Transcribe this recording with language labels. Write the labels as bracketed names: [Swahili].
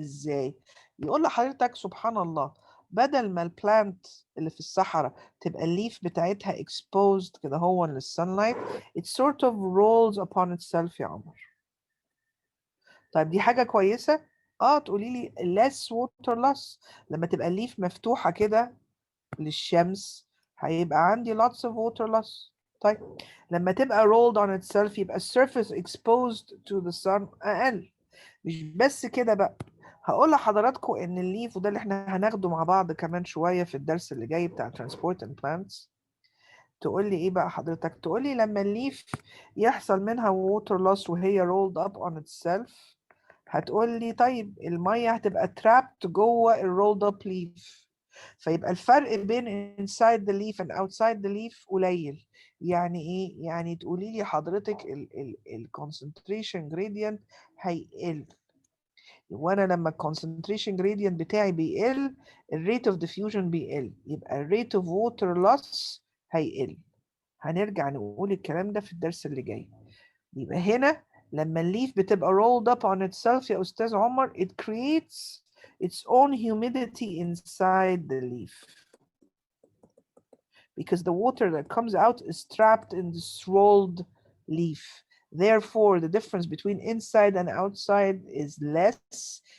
[Arabic] ازاي؟ يقول لحضرتك سبحان الله بدل ما البلانت اللي في الصحراء تبقى الليف بتاعتها exposed كده هو للsunlight [English] it sort of rolls upon itself [Arabic] يا عمر. طيب دي حاجة كويسة؟ تقولي لي [English] less water loss. [Arabic] لما تبقى الليف مفتوحة كده للشمس هيبقى عندي [English] lots of water loss. [Arabic] طيب لما تبقى [English] rolled on itself يبقى surface exposed to the sun أقل. [Arabic] مش بس كده بقى، هقول لحضراتكم إن الليف وده اللي احنا هناخده مع بعض كمان شوية في الدرس اللي جاي بتاع [English] transport and plants. [Arabic] تقول لي إيه بقى حضرتك؟ تقول لي لما الليف يحصل منها water loss وهي [English] rolled up on itself [Arabic] هتقول لي طيب المية هتبقى trapped جوه ال rolled up leaf، فيبقى الفرق بين [English] inside the leaf and outside the leaf [Arabic] قليل. يعني ايه؟ يعني تقولي لي حضرتك ال concentration gradient هيقل، وانا لما ال concentration gradient بتاعي بيقل ال [English] rate of diffusion [Arabic] بيقل، يبقى ال [English] rate of water loss [Arabic] هيقل. هنرجع نقول الكلام ده في الدرس اللي جاي. يبقى هنا لما الليف بتبقى [English] rolled up on itself [Arabic] يا أستاذ عمر, [English] it creates its own humidity inside the leaf. Because the water that comes out is trapped in this rolled leaf. Therefore, the difference between inside and outside is less.